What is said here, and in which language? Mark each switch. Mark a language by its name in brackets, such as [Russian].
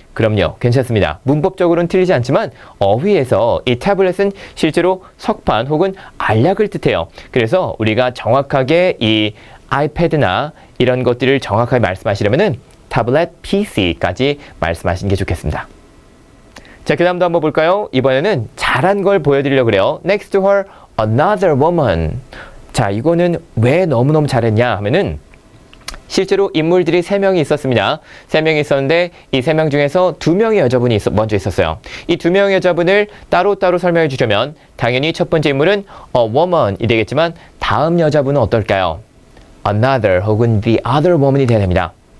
[Korean] 그럼요, 괜찮습니다. 문법적으로는 틀리지 않지만 어휘에서 이 태블릿은 실제로 석판 혹은 알약을 뜻해요. 그래서 우리가 정확하게 이 아이패드나 이런 것들을 정확하게 말씀하시려면은 타블렛 PC까지 말씀하시는 게 좋겠습니다. 자, 그 다음도 한번 볼까요? 이번에는 잘한 걸 보여드리려고 그래요. [English] Next to her, another woman. [Korean] 자, 이거는 왜 너무너무 잘했냐 하면은 실제로 인물들이 3명이 있었습니다. 3명이 있었는데 이 3명 중에서 2명의 여자분이 먼저 있었어요. 이 2명의 여자분을 따로따로 설명해 주려면 당연히 첫 번째 인물은 [English] a woman [Korean] 이 되겠지만 다음 여자분은 어떨까요? another 혹은 [English] the other woman [Korean] 이 돼야 됩니다.